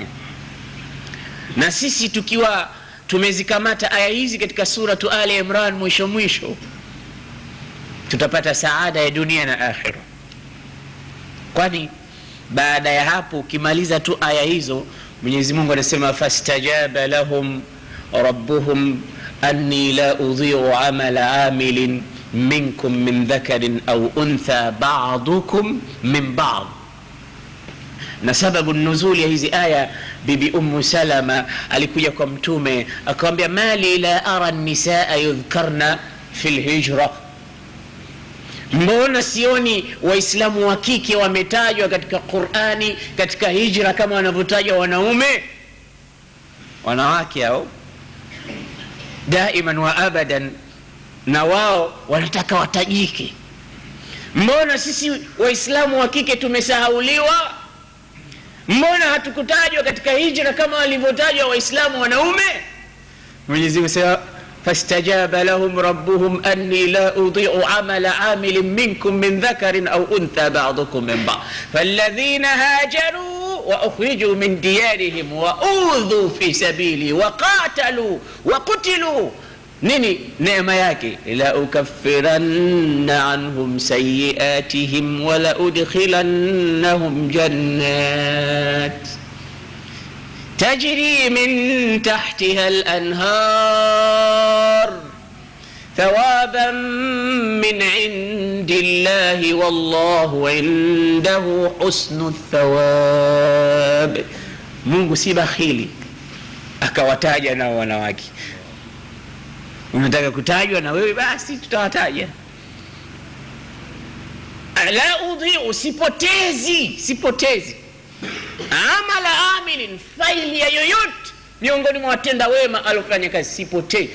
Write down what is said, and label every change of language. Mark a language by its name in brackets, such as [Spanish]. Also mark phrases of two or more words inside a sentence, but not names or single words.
[Swahili] Na sisi tukiwa tumezikamata aya hizi katika suratu Ali Imran mwisho, tutapata saada ya dunia na akhira. Kwani baada ya hapo ukimaliza tu aya hizo, Mwenyezi Mungu anasema [Arabic] فاستجاب لهم ربهم أني لا أضيع عمل عامل منكم من ذكر أو أنثى بعضكم من بعض. [Swahili] Na sababu nuzuli ya hizi aya, Bibi Ummu Salama alikuja kwa mtume akamwambia, [Arabic] ما لي لا أرى النساء يذكرن في الهجرة, [Swahili] mbona sioni waislamu wa kike wametajwa katika Qur'ani katika hijra kama wanavyotajwa wanaume? Wanawake hao [Arabic] دائما وأبدا [Swahili] na wao wanataka watajike. Mbona sisi waislamu wa kike tumesahauliwa? Mbona hatukutajwa katika hijra kama walivyotajwa waislamu wanaume? Mwenyezi Mungu sema [Arabic] فاستجاب لهم ربهم أني لا أضيع عمل عامل منكم من ذكر أو أنثى بعضكم من بعض فالذين هاجروا وأخرجوا من ديارهم وأوذوا في سبيلي وقاتلوا وقتلوا. [Swahili] Nini neema yake? [Arabic] لأكفرن عنهم سيئاتهم ولأدخلنهم جنات تجري من تحتها الأنهار ثوابا من عند الله والله عنده حسن الثواب. [Swahili] Mungu si bakhili akawataja na wanawake. Unataka kutajwa na wewe, basi tutawataja. [Arabic] لا أضيع, [Swahili] sipotezi [Arabic] عمل عامل, [Swahili] faili ya yoyote miongoni mwa watenda wema alofanya kazi, sipotei.